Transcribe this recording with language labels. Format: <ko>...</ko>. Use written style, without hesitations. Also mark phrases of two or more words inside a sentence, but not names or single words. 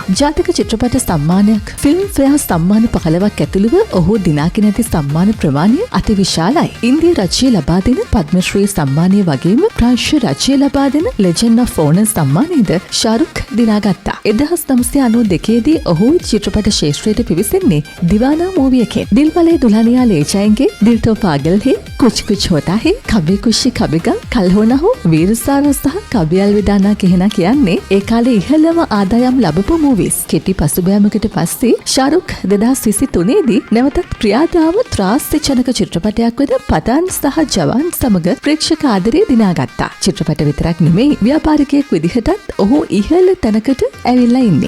<si>ජාතික චිත්‍රපට සම්මානයක් ෆිල්ම් ෆෙයාර් සම්මාන 15ක් ඇතුළුව ඔහු දිනාගෙන ඇති සම්මාන ප්‍රමාණය අතිවිශාලයි. ඉන්දිය රජය ලබා දෙන පද්මශ්‍රී සම්මානය වගේම ප්‍රංශ රජය ලබා දෙන ලෙජන්ඩ් ඔෆ් ඕනර් සම්මානයද ශාරුක් දිනාගත්තා. 1992 දී ඔහු චිත්‍රපට ශේෂ්ත්‍රයට පිවිසෙන්නේ දිවානා මූවී එකෙන්. දිල්වාලේ දුල්හනියා ले जाएंगे, दिल तो पागल है, कुछ कुछ होता है, कभी खुशी कभी गम, कल हो ना हो, वीरसारा සහ කබි අල්විදානා කියනා කියන්නේ ඒ කාලේ ඉහළම ආදායම් ලැබපු මූවීස්. කෙටි පසුබෑමකට පස්සේ ශාරුක් 2023 දී නැවතත් ක්‍රියාදාම ත්‍රාස්‍ය ජනක චිත්‍රපටයක් වෙන පතාන් සහ ජවාන් සමග ප්‍රේක්ෂක ආදරය දිනාගත්තා. චිත්‍රපට විතරක් නෙමෙයි ව්‍යාපාරිකයෙක් විදිහටත් ඔහු ඉහළ තැනකට ඇවිල්ලා ඉන්නේ.</si>